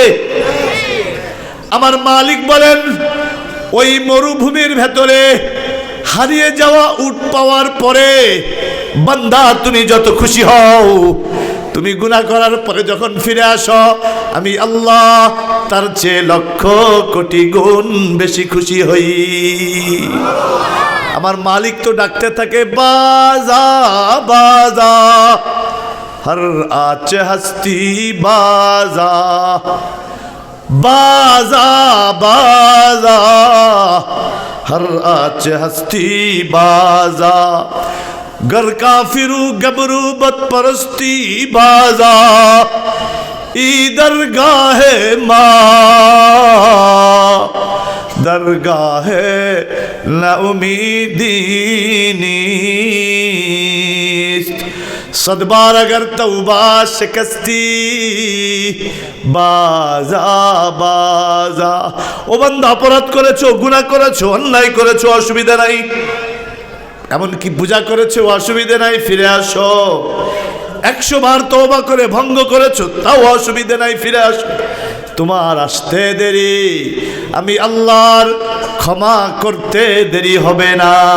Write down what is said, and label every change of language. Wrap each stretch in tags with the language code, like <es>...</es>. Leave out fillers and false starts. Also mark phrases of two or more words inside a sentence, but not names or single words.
<bn>আমার মালিক বলেন, ওই মরুভূমির ভেতরে হারিয়ে যাওয়া উট পাওয়ার পরে বান্দা তুমি যত খুশি হও, তুমি গুনাহ করার পরে যখন ফিরে আসো, আমি আল্লাহ তার চেয়ে লক্ষ কোটি গুণ বেশি খুশি হই। আমার মালিক তো ডাকতে থাকে,</bn> <fa>باز آ باز آ هر آنچه هستی باز آ, باز آ باز آ هر آنچه هستی باز آ، گر کافر و گبر و بت‌پرستی باز آ، این درگه ما درگه نومیدی صد بار اگر توبه شکستی باز آ باز آ.</fa> <bn>ও বান্দা, অপরাধ করেছো, গুনাহ করেছো, অন্যায় করেছো, অসুবিধা নাই, এমনকি পূজা করেছো, অসুবিধা নাই, ফিরে আসো। 100 বার তওবা করে ভঙ্গ করেছো, তাও অসুবিধা নাই, ফিরে আসো। তোমার আসতে দেরি, আমি আল্লাহর ক্ষমা করতে দেরি হবে না।</bn>